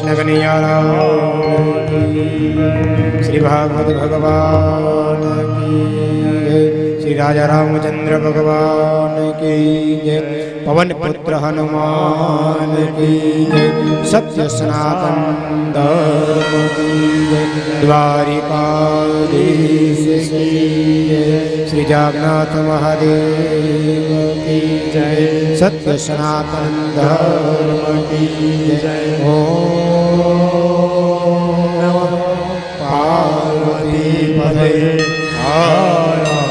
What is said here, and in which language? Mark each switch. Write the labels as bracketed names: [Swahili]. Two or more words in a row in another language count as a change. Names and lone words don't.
[Hindi] कन्हैया श्री भागवत भगवान की जय। श्री राजा रामचंद्र भगवान की जय। पवन पुत्र हनुमान की जय। सत्य सनातन धर्म की जय। द्वारिकाधीश की जय। श्री जगन्नाथ महादेव की जय। सत्य सनातन धर्म की जय। [Sanskrit] ओम नमः पार्वती पते।